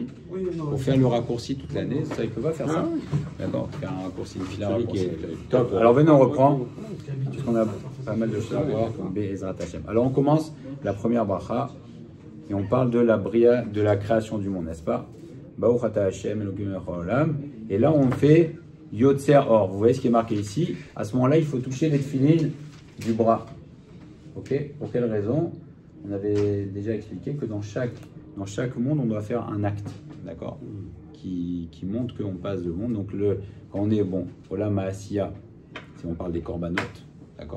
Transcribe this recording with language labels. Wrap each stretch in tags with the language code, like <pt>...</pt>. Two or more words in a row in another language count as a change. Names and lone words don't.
<fr>Oui, non, pour faire le raccourci toute l'année. Ça, il peut pas faire ça. D'accord, faire un raccourci, une file à Celui raccourci. qui est Top. Alors venez, on reprend. c'est habitué. Parce qu'on a pas mal de choses à voir.</fr> <he>בעזרת השם.</he> <fr>Alors on commence la première bracha et on parle de la bria, de la création du monde, n'est-ce pas?</fr> <he>ברוך אתה השם אלהים מלך העולם.</he> <fr>Et là on fait</fr> <he>יוצר אור.</he> <fr>Vous voyez ce qui est marqué ici. À ce moment-là, il faut toucher les tefilines du bras. Ok? Pour quelle raison? On avait déjà expliqué que dans chaque monde, on doit faire un acte, d'accord? Qui montre qu'on passe de monde. Donc quand on est</fr> <he>עולם עשיה,</he> <fr>si on parle des corbanotes, d'accord?</fr>